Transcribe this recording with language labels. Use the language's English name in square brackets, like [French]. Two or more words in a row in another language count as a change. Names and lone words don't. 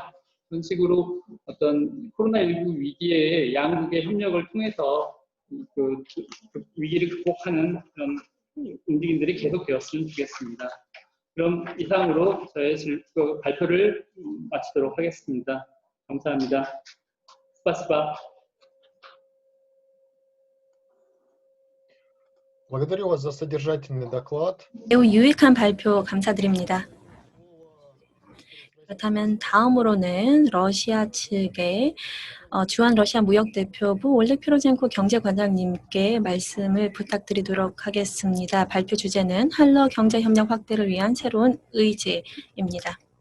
[Korean] 그런 식으로 어떤 코로나19 위기에 양국의 협력을 통해서 그 위기를 극복하는 그런 움직임들이 계속되었으면 좋겠습니다. 그럼 이상으로 저의 발표를 마치도록 하겠습니다. 감사합니다. 스파스바. [Russian] Благодарю вас за содержательный доклад. [Korean] 매우 유익한 발표 감사드립니다. 그렇다면 다음으로는 러시아 측의 주한 러시아 무역대표부 올렉 피로젠코 경제관장님께 말씀을 부탁드리도록 하겠습니다. 발표 주제는 한러 경제협력 확대를 위한 새로운 의제입니다.